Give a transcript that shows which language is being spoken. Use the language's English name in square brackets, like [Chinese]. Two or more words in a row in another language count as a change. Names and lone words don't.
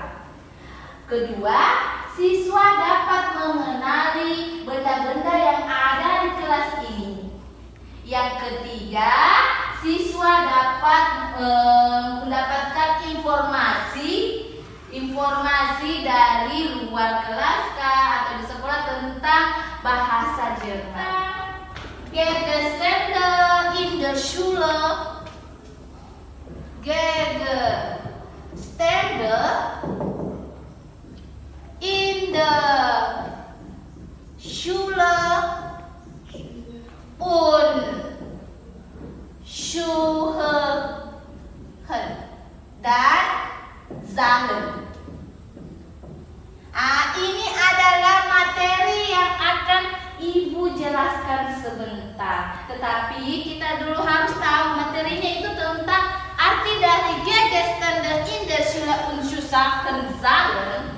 [Indonesian] Kedua, siswa dapat mengenali benda-benda yang ada di kelas ini. Yang ketiga, siswa dapat mendapatkan informasi dari luar kelas atau di sekolah tentang bahasa Jerman. [German] Gegenstände in der Schule. Gegenstände in der Schule und Schuhe dan Sachen. [Indonesian] Ini adalah materi yang Ibu jelaskan sebentar. Tetapi kita dulu harus tahu materinya itu tentang arti dari [German] Gegenstände in der Schule und Schulen Zahlen.